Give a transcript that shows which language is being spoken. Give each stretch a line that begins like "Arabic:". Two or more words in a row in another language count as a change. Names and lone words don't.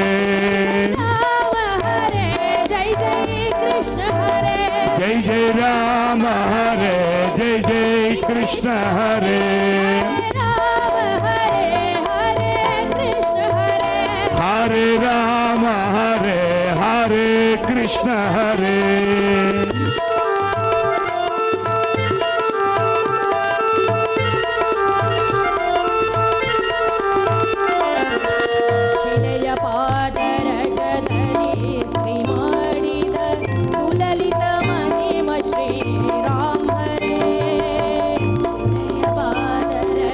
Sanskrit: రామ హరే జై జై కృష్ణ హరే, జై జై రామ హరే, జై జై కృష్ణ హరే, రామ హరే హరే కృష్ణ హరే, హరే రామ హరే, హరే కృష్ణ హరే,
Kannada: ಶಿಲೆಯ ಪಾದರಜದಲ್ಲಿ ಶ್ರೀ ಮಾಡಿದ ಸುಲಲಿತ ಮಹಿಮ ಶ್ರೀ ರಾಮ ಹರೇ, ಶಿಲೆಯ ಪಾದರಜದಲ್ಲಿ